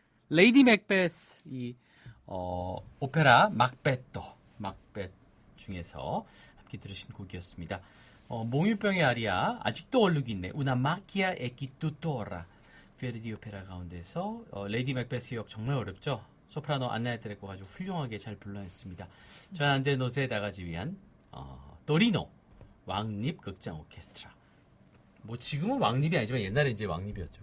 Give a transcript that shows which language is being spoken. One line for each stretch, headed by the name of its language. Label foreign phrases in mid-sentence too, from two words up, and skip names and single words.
Korean: 레이디 맥베스 이 오페라 막벳 중에서 함께 들으신 곡이었습니다. 몽유병의 아리아 아직도 얼룩이 있네.
Italian: Una macchia e chi tuttora.
Korean: 베르디 오페라 가운데서 레이디 맥베스 역 정말 어렵죠. 소프라노 안나에테레코 아주 훌륭하게 잘 불러냈습니다. 전안데 노세 다가지 위한 도리노 왕립 극장 오케스트라. 뭐 지금은 왕립이 아니지만 옛날에 이제 왕립이었죠.